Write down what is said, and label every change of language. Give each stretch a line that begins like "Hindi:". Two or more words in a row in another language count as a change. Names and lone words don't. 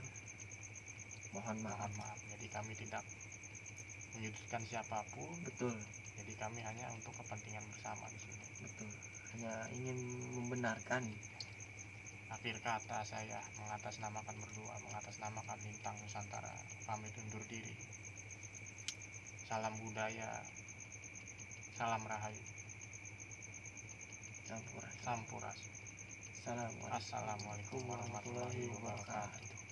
Indonesian: Mohon maaf. Jadi kami tidak menyudutkan siapapun. Betul. Jadi kami hanya untuk kepentingan bersama di sini. Betul. Hanya ingin membenarkan. Akhir kata saya mengatasnamakan berdua, mengatasnamakan Lintang Nusantara, pamit undur diri. Salam budaya, salam rahayu, Sampurasun.
Arabic: السلام عليكم ورحمة الله وبركاته.